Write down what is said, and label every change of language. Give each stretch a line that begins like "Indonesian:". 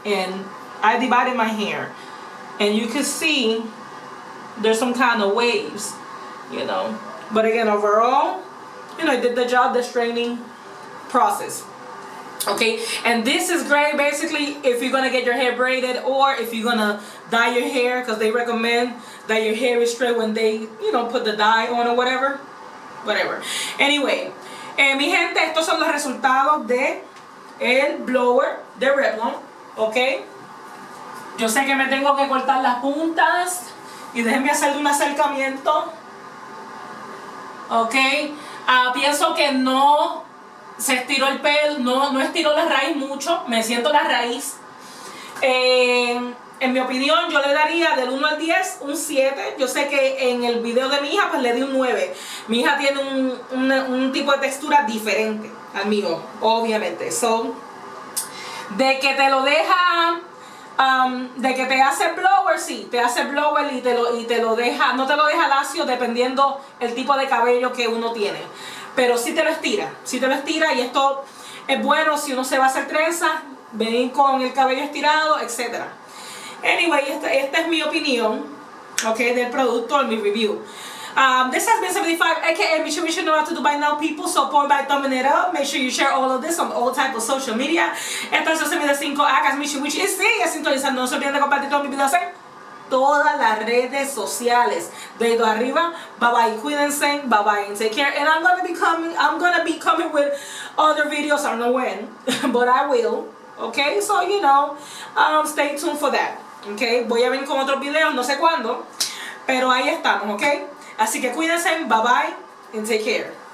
English: And I divided my hair. And you can see there's some kind of waves, But again, overall, it did the job, the straightening process. Okay, and this is great basically if you're gonna get your hair braided, or if you're gonna dye your hair, because they recommend that your hair is straight when they, put the dye on or whatever.
Spanish: Anyway, mi gente, estos son los resultados de el blower de Revlon. Ok, yo sé que me tengo que cortar las puntas. Y déjenme hacerle un acercamiento. Ok. Pienso que no se estiró el pelo. No estiró la raíz mucho. Me siento la raíz. En mi opinión, yo le daría del 1 al 10 un 7. Yo sé que en el video de mi hija pues le di un 9. Mi hija tiene un tipo de textura diferente al mío, obviamente. So, de que te lo deja... de que te hace blower, sí, te hace blower y te lo deja, no te lo deja lacio dependiendo el tipo de cabello que uno tiene, pero sí te lo estira, y esto es bueno si uno se va a hacer trenza, venir con el cabello estirado, etc. Anyway, esta es mi opinión, okay, del producto, en mi review.
English: This has been 75, aka Michi know what to do by now, people. Support by thumbing it up. Make sure you share all of this on all types of social media.
Spanish: Entonces, se me da 5 acas, Michi Wichi. Y sigue sintonizando. No se olviden de compartir todos mis videos. todas las redes sociales. Dedo arriba.
English: Bye bye.
Spanish: Cuídense.
English: Bye bye and take care. And I'm gonna be coming with other videos. I don't know when, but I will. Okay, so you know, stay tuned for that.
Spanish: Okay, voy a venir con otros videos, no sé cuándo, pero ahí estamos. Okay, así que cuídense.
English: Bye bye and take care.